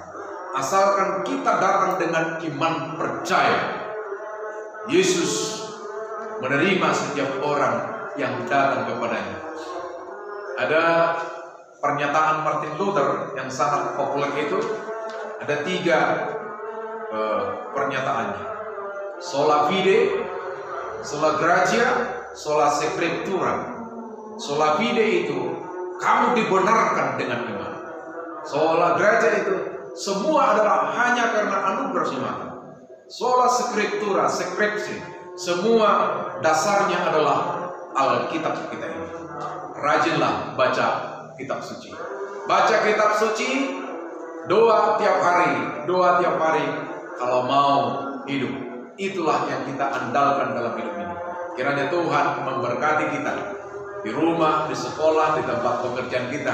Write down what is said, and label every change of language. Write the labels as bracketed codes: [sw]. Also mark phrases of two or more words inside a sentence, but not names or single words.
[id] Asalkan kita datang dengan iman percaya, Yesus menerima setiap orang yang datang kepadanya. Ada pernyataan Martin Luther yang sangat populer itu, ada 3 pernyataannya: [la] sola fide, sola gratia, sola scriptura. Sola fide [id] itu kamu dibenarkan dengan iman. [la] Sola gratia [id] itu semua adalah hanya karena anugerah semata. [la] Sola scriptura, [id] skripsi, semua dasarnya adalah Alkitab kita ini. Rajinlah baca kitab suci. Baca kitab suci, doa tiap hari kalau mau hidup. Itulah yang kita andalkan dalam hidup ini. Kiranya Tuhan memberkati kita di rumah, di sekolah, di tempat pekerjaan kita.